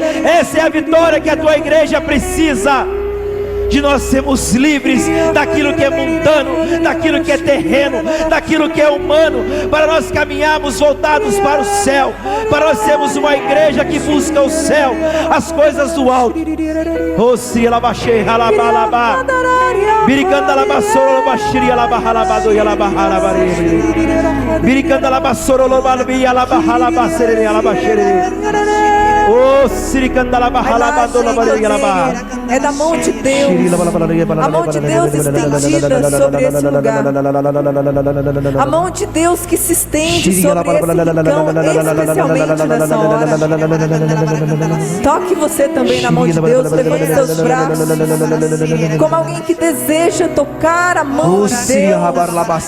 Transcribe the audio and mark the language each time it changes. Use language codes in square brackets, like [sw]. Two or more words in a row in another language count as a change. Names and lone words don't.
[pt] Essa é a vitória que a tua igreja precisa. de nós sermos livres daquilo que é mundano, daquilo que é terreno, daquilo que é humano, para nós caminharmos voltados para o céu, para nós sermos uma igreja que busca o céu, as coisas do alto. Oh, se ela baixei, ralabalabá, biricanda labassoro, baixiri, alabahalabado, e alabahalabari, biricanda labassoro, lobalbi, alabahalabasere, alabaxere. Oh, siricanda labahalabado, labari, alabá. É da mão de Deus, a mão de Deus estendida sobre esse lugar, a mão de Deus que se estende sobre esse rincão, especialmente nessa hora. Toque você também na mão de Deus, levante seus braços, como alguém que deseja tocar a mão de Deus.